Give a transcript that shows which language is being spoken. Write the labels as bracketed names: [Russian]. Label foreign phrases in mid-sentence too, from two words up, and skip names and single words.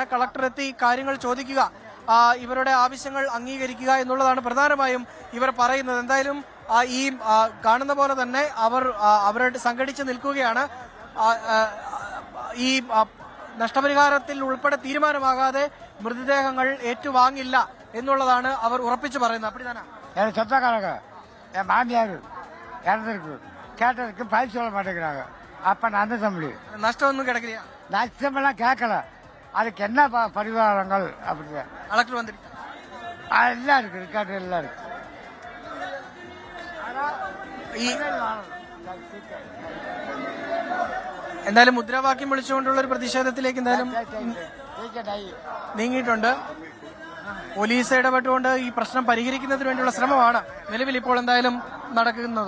[Malayalam] കളക്ടർ എത്തി കാര്യങ്ങൾ ചോദിക്കുക, ഇവരുടെ ആവശ്യങ്ങൾ അംഗീകരിക്കുക എന്നുള്ളതാണ് പ്രധാനമായും ഇവർ പറയുന്നത്. എന്തായാലും ഈ കാണുന്ന പോലെ തന്നെ അവരുടെ സംഘടിച്ച് നിൽക്കുകയാണ്. ഈ നഷ്ടപരിഹാരത്തിൽ ഉൾപ്പെടെ തീരുമാനമാകാതെ മൃതദേഹങ്ങൾ ഏറ്റുവാങ്ങില്ല എന്നുള്ളതാണ് അവർ ഉറപ്പിച്ചു പറയുന്നത്. [Tamil] அப்படிதானா? என் சொந்தக்காரங்க, என் மாமியார் இறந்துருக்கு, கேட்டதுக்கு பதில் சொல்ல மாட்டேங்கிறாங்க. அப்ப நான் தான் முடியும். நஷ்டம் ஒன்றும் கிடைக்கலையா? நஷ்டமெல்லாம் கேட்கல. அதுக்கு என்ன பரிகாரங்கள் அப்படிங்க கலெக்டர் வந்துட்டு எல்லாம் இருக்கு, ரெக்கார்டு எல்லாம் இருக்கு. [Malayalam] എന്തായാലും മുദ്രാവാക്യം വിളിച്ചുകൊണ്ടുള്ള ഒരു പ്രതിഷേധത്തിലേക്ക് എന്തായാലും നീങ്ങിയിട്ടുണ്ട്. പോലീസ് ഇടപെട്ടുകൊണ്ട് ഈ പ്രശ്നം പരിഹരിക്കുന്നതിന് വേണ്ടിയുള്ള ശ്രമമാണ് നിലവിൽ ഇപ്പോൾ എന്തായാലും നടക്കുന്നതും.